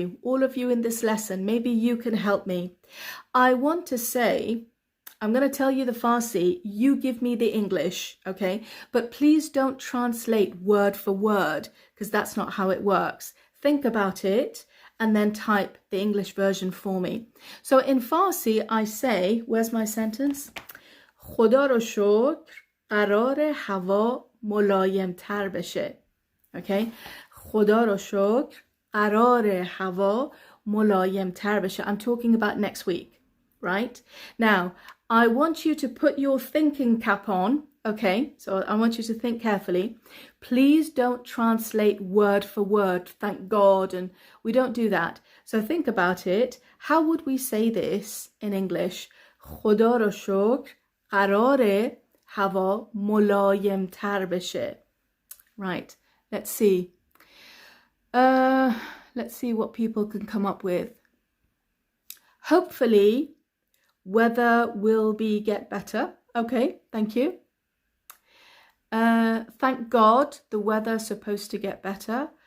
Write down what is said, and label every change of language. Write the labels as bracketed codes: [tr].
[en] All of you in this lesson, maybe you can help me. I want to say, I'm going to tell you the Farsi, you give me the English, okay? But please don't translate word for word, because that's not how it works. Think about it and then type the English version for me. So in Farsi, I say, where's my sentence? [fa] خدا رو شکر قرار هوا ملایم تر بشه. [en] Okay? [fa] خدا رو شکر قرار هوا ملایم تر بشه. [en] I'm talking about next week, right? Now, I want you to put your thinking cap on, okay? So I want you to think carefully. Please don't translate word for word, thank God, and we don't do that. So think about it. How would we say this in English? [fa] خدا رو شکر قرار هوا ملایم تر بشه. [en] Right, let's see. Let's see what people can come up with. Hopefully, weather will get better. Okay, thank you. Thank God the weather's supposed to get better.